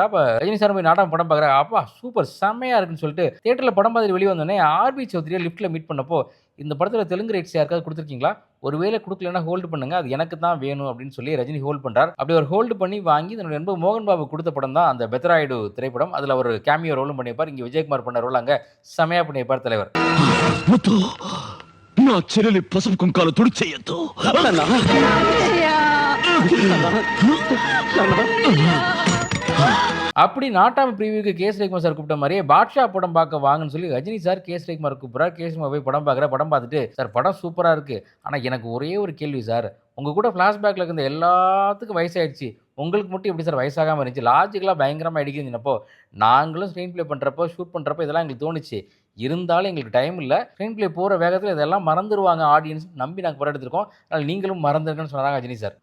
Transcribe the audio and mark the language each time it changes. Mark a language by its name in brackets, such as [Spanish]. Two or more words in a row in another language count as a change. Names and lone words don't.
[Tamil] அப்ப ரஜினி சார் போய் நாட்டாமை படம் பார்க்குற. அப்பா சூப்பர் செம்மையா இருக்குன்னு சொல்லிட்டு தியேட்டர்ல படம் பார்த்து வெளியே வந்தோடனே ஆர்பி சௌத்ரியா லிஃப்ட்ல மீட் பண்ணப்போ இந்த படத்துல தெலுங்கு ரைட்ஸ் யாருக்காவது கொடுத்துருக்கீங்களா, ஒருவேளை கொடுக்கலன்னா ஹோல்டு பண்ணுங்க, அது எனக்கு தான் வேணும் அப்படின்னு சொல்லி ரஜினி ஹோல்ட் பண்றார். அப்படி ஒரு ஹோல்டு பண்ணி வாங்கி தன்னோட நண்பர் மோகன் பாபு கொடுத்த படம் தான் அந்த பெத்தராயுடு திரைப்படம். அதுல ஒரு கேமியோ ரோலும் பண்ணியிருப்பார். இங்க விஜயகுமார் பண்ண ரோல் அங்க செமையா பண்ணியிருப்பார் தலைவர். [Telugu] నా చెల్లెలి పసుపు కుంకాలు తుడి చెయ్యొద్దు. [Tamil] அப்படி நாட்டாம பிரிவியூக்கு கே. ரவிக்குமார் சார் கூப்பிட்ட மாதிரியே பாட்ஷா படம் பார்க்க வாங்கன்னு சொல்லி ரஜினி சார் கே. ரவிக்குமார் கூப்பிட்றாரு. கே. ரவிக்குமார் போய் படம் பார்க்குற. படம் பார்த்துட்டு சார் படம் சூப்பராக இருக்குது, ஆனால் எனக்கு ஒரே ஒரு கேள்வி சார், உங்கள் கூட ஃப்ளாஷ்பேக்கில் இருந்த எல்லாத்துக்கும் வயசாகிடுச்சு, உங்களுக்கு மட்டும் எப்படி சார் வயசாகாமல் இருந்துச்சு, லாஜிக்கலாக பயங்கரமாக அடிக்கிறீங்கன்னப்போ நாங்களும் [English] screen play [Tamil] பண்ணுறப்போ ஷூட் பண்ணுறப்போ இதெல்லாம் எங்களுக்கு தோணுச்சு, இருந்தாலும் எங்களுக்கு டைம் இல்லை, [English] screen play [Tamil] போகிற வேகத்தில் இதெல்லாம் மறந்துடுவாங்க ஆடியன்ஸ் நம்பி நாங்கள் படம் எடுத்துருக்கோம், அதனால் நீங்களும் மறந்துருக்குன்னு சொன்னாங்க ரஜினி சார்.